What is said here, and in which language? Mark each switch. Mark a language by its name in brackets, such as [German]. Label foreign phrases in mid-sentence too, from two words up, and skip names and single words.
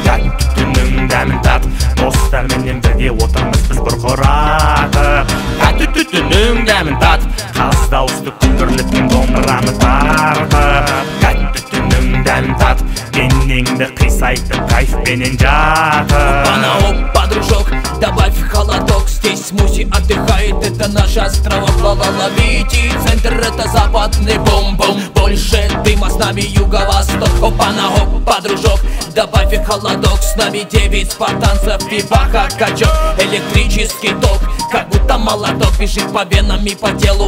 [Kazakh] Тәтті түннің дәмін тат, достар менен бірге отырмыз біз бұрқыратып. Тәтті түннің дәмін тат, қаз дауысты күмбірлеткен домбыраны тартып. Тәтті түннің дәмін тат, денеңді қисайтып кайфпенен жатып. [Russian] Опа, дружок, добавь холодок. Здесь смузи отдыхает, это наш остров. Ловите, центр это западный бум-бум. Больше дыма, с нами юго-восток. Опа, дружок, добавь холодок. С нами 9 спартанцев, пиваха, качок. Электрический ток, как будто молоток бежит по венам и по телу.